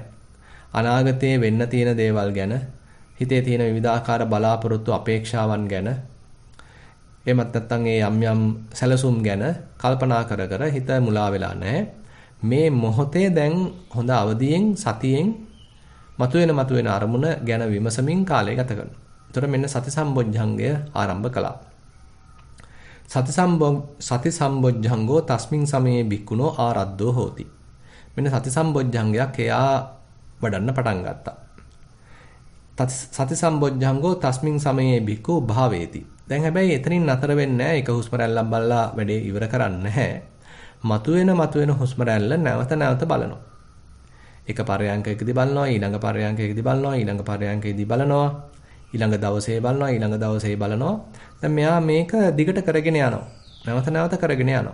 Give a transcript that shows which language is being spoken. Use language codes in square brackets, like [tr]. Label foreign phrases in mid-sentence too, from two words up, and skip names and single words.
[si] අනාගතයේ වෙන්න තියෙන දේවල් ගැන හිතේ තියෙන විවිධාකාර බලාපොරොත්තු අපේක්ෂාවන් ගැන එමත් නැත්නම් ඒ යම් සැලසුම් ගැන කල්පනා කර කර හිත මුලා වෙලා නැහැ. මේ මොහොතේ දැන් හොඳ අවදියෙන් සතියෙන් මතුවෙන අරමුණ ගැන විමසමින් කාලය ගත කරනවා. ඒතර මෙන්න සති සම්බොජ්ජංගය ආරම්භ කළා. [pi] සති සම්බොජ්ජංගෝ තස්මින් සමයේ භික්ඛුනෝ ආරද්ධෝ හෝති. [si] මෙන්න සති සම්බොජ්ජංගයක් එයා වඩන්න පටන් ගත්තා. [pi] සති සම්බොජ්ජංගෝ තස්මින් සමයේ භික්ඛු භාවේති. [si] දැන් හැබැයි එතනින් නතර වෙන්නේ නැහැ. එක හුස්ම රැල්ලක් බලලා වැඩේ ඉවර කරන්නේ නැහැ. මතුවෙන හුස්ම රැල්ල නැවත බලනවා. එක පරයන්කයකදී බලනවා, ඊළඟ පරයන්කයකදී බලනවා, ඊළඟ පරයන්කයකදී බලනවා, ඊළඟ දවසේ බලනවා, ඊළඟ දවසේ බලනවා. දැන් මෙයා මේක දිගට කරගෙන යනවා. නැවත කරගෙන යනවා.